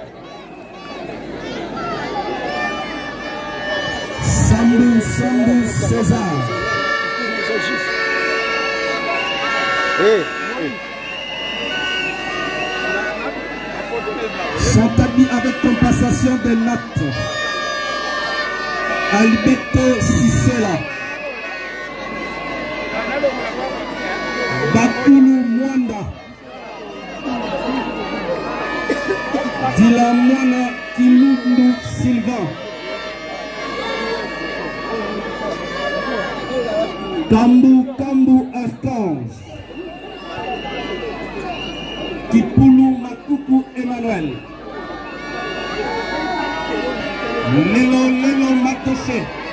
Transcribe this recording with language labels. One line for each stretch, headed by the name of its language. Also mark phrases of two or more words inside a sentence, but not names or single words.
French: Sambu César, sont admis avec compensation des notes. Alberto Sissela, Bakulu Mwanda, Dilamwana Kilundu Sylvain, Kambu Archange, Kipulu Makuku Emmanuel, Lelo Matoche,